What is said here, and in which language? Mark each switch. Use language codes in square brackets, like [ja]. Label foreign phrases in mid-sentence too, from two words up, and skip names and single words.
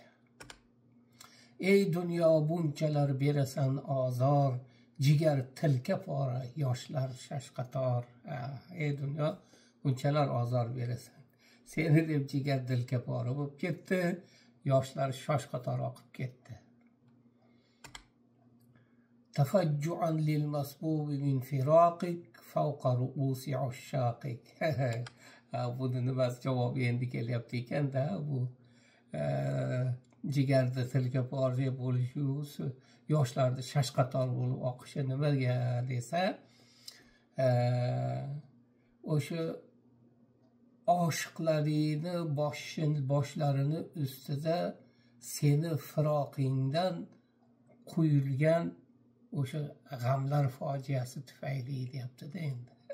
[uz] Ey dunyo, bunchalar berasan ozor, jigar tilka pora, yoshlar shashqator. Ey dunyo, bunchalar ozor berasan. Seni deb jigar dilka pora bo'lib ketdi, yoshlar shoshqator oqib ketdi. [ar] تفجعا للمصبوب من فراقك فوق رؤوس عشاقك. [uz] Buni nimasi javobi endi kelyapti ekanda, bu jigarda tilka pora bo'lishi, yoshlarda shashqator bo'lib oqishi nimaga desa, o'sha oshiqlarini boshlarini ustida seni firoqingdan quyilgan o'sha g'amlar fojiasi tufayli deyapti-da endi.